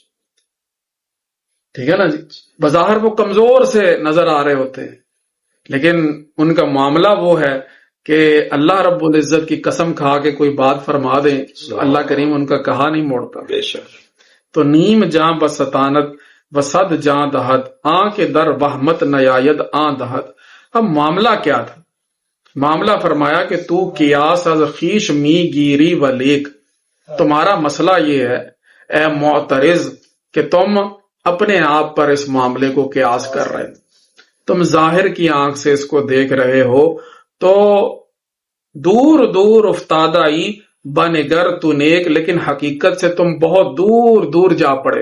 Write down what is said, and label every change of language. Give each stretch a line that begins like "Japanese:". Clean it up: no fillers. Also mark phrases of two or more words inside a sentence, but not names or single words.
Urdu: ٹھیک ہے نا جی، بظاہر وہ کمزور سے نظر آ رہے ہوتے ہیں، لیکن ان کا معاملہ وہ ہے کہ اللہ رب العزت کی قسم کھا کے کوئی بات فرما دیں تو اللہ کریم ان کا کہا نہیں موڑتا. بے شک.
Persian: تو نیم جاں بستانت وصد جاں دہت، آن کے در وحمت نیاید آن دہت.
Urdu: اب معاملہ کیا تھا؟ معاملہ فرمایا کہ
Persian: تو قیاس از خیش می گیری و لیک،
Urdu: تمہارا مسئلہ یہ ہے اے معترض کہ تم اپنے آپ پر اس معاملے کو قیاس کر رہے، تم ظاہر کی آنکھ سے اس کو دیکھ رہے ہو،
Persian: تو دور دور افتادائی بنگر تو نیک،
Urdu: لیکن حقیقت سے تم بہت دور دور جا پڑے.